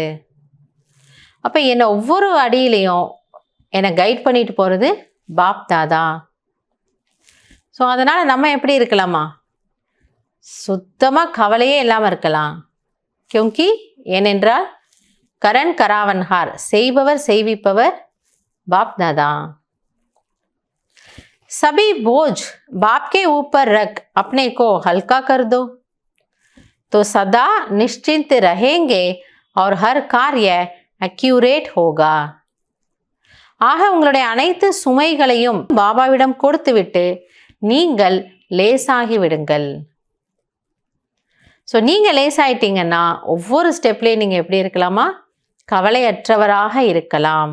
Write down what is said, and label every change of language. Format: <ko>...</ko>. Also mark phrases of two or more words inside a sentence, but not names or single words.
<ta>அப்போ என்னை ஒவ்வொரு அடியிலையும் என்னை கைட் பண்ணிட்டு போகிறது பாப் தாதா. ஸோ அதனால் நம்ம எப்படி இருக்கலாமா? சுத்தமாக கவலையே இல்லாமல் இருக்கலாம். கியோங்கி ஏனென்றால்</ta> <hi>करन करावनहार,</hi> <ta>செய்பவர் செய்விப்பவர் बाप दादा.</ta> <hi>सभी बोझ बाप के ऊपर रख अपने को हल्का कर दो तो सदा निश्चिंत रहेंगे और हर कार्य एक्यूरेट होगा.</hi> <ta>ஆக உங்களுடைய அனைத்து சுமைகளையும் பாபாவிடம் கொடுத்துவிட்டு நீங்கள் லேசாகி விடுங்கள். ஸோ நீங்கள் லேசாயிட்டீங்கன்னா ஒவ்வொரு ஸ்டெப்லேயும் நீங்கள் எப்படி இருக்கலாமா? கவலையற்றவராக இருக்கலாம்.</ta>